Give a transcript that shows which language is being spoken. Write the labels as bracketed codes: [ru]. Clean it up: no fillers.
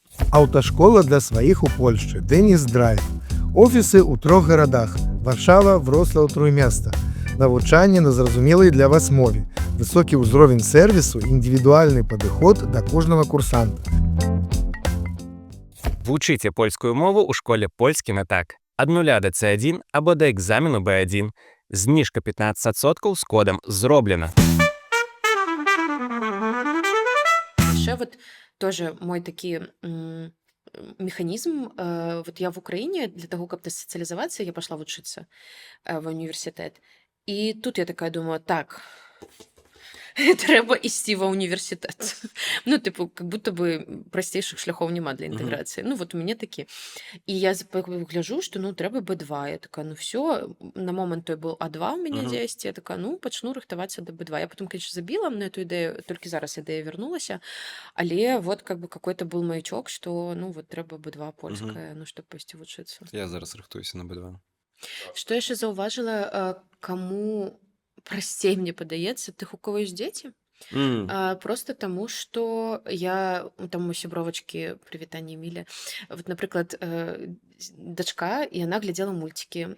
[be] Аўташкола для сваіх у Польшчы Дэніс Драйв. Офісы ў 3 гарадах: Варшава, Вроцлаў, Труйместа. Навучанне на зразумелай для вас мове. Высокі ўзровень сэрвісу, індывідуальны падыход да кожнага курсанта. Вучыце польскую мову ў школе польскі на так. Ад 0 до C1 або да экзамену B1. Зніжка 15% з кодам «Зроблена». [ru] Еще вот тоже мой такі механізм. Вот я в Украине для того, [be] каб дасацыялізавацца, [ru] я пошла вучыцца в універсітэт. І тут я такая думаю, так, [be] трэба ісці ва ўніверсітэт. Ну, [ru] типу, как будто бы [be] прасцейшых шляхоў няма для інтэграцыі. Ну, вот у мяне такі. І я гляджу, што ну трэба B2. Я такая, ну все, на момант той был А2 у мяне дзесьці. Я такая, ну, пачну рыхтавацца да B2. [ru] Я потом, конечно, забіла на эту ідэю, [be] толькі зараз ідэя вярнулася. [ru] Але вот как бы какой-то был маячок, што ну вот трэба B2 польская, ну, чтобы [be] пайсці вучыцца. Я зараз рыхтуюся на B2. Што яшчэ заўважыла, каму прасцей, мне падаецца, тых, у кого ёсць дзеці? Просто таму, што я там у сябровачкі, прывітанне Эмілі, вот, напрыклад, дачка, і яна глядзела мульцікі.